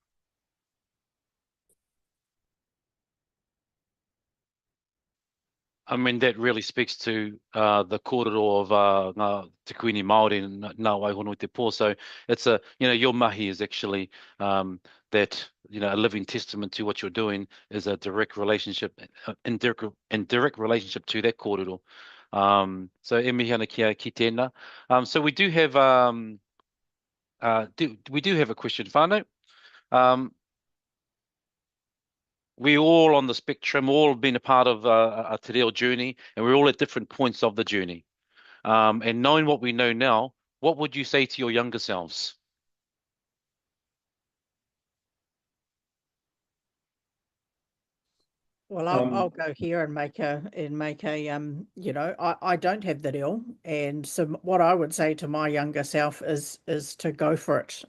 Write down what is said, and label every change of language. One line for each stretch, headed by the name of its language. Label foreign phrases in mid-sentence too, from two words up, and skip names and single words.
English: I mean, that really speaks to the kōrero of Te Kuini Māori and Ngā Waihonoi Te Po. So it's your mahi is actually that, a living testament to what you're doing is a direct relationship, indirect relationship to that kōrero.
Māori: So e mihi ana ki tēnā.
English: So we do have a question, whānau. We're all on the spectrum, all been a part of a
Māori: te reo
English: journey, and we're all at different points of the journey. And knowing what we know now, what would you say to your younger selves? Well, I'll go here and make a I don't have the reo, and so what I would say to my younger self is to go for it.